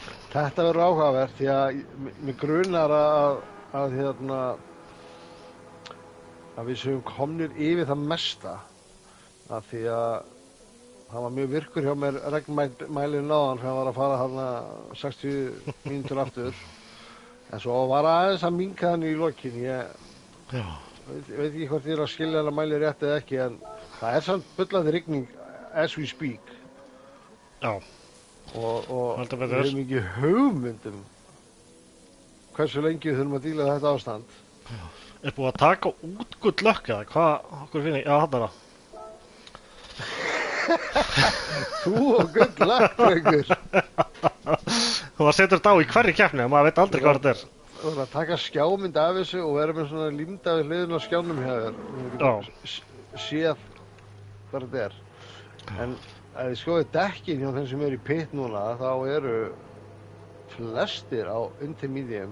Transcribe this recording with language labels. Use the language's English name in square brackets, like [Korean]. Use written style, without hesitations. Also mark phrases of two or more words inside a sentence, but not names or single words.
[Icelandic] Þetta verður áhugavert því að mig grunar að við séum komnir yfir það mesta af því að það var mjög virkur hjá mér regnmælinn áðan þegar hann var að fara þarna 60 mínútur aftur en svo var aðeins að minnka hann í lokin ég veit ekki hvort ég er að skilja hann að mæli rétt eða ekki en það er samt bullandi rigning [English] as we speak [Icelandic] og við höfum ekki hugmyndum hversu lengi við þurfum að díla þetta ástand. Er búið að taka út [English] good luck [Icelandic] eða hvað okkur finnir? Já, hann er það. Þú og [English] good luck, [Icelandic] drengur. Það setur þetta á í hverri keppni og maður veit aldrei hvað þetta er. Þú verður að taka skjámynd af þessu og vera með svona límda við hliðin á skjánum hjá þér. Séð hvað þetta er. En ef þið skoðið dekkin hjá þeim sem eru í pit núna þá eru flestir á intermedium.